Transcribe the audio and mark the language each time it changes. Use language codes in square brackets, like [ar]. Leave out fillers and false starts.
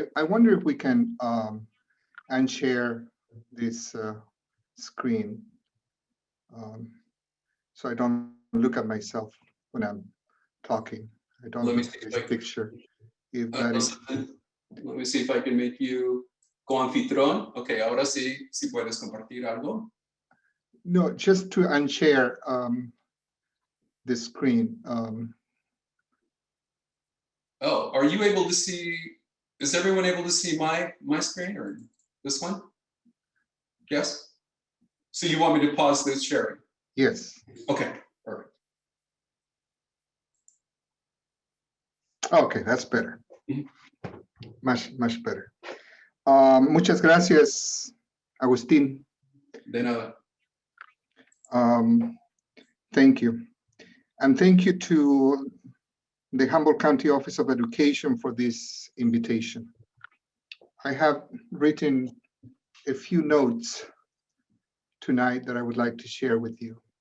[en] I wonder if we can unshare this screen so I don't look at myself when I'm talking. I don't look at this picture. If that is... Let me see if I can make you co-anfitrión. [es] Okay, ahora sí, si puedes compartir algo. [en] No, just to unshare the screen. Oh, are you able to see, is everyone able to see my screen or this one? Yes? So you want me to pause this sharing? Yes. Okay, perfect. Okay, that's better. Much better. [es] Muchas gracias, Agustín. De nada. [en] Thank you. And thank you to the Humboldt County Office of Education for this invitation. I have written a few notes tonight that I would like to share with you.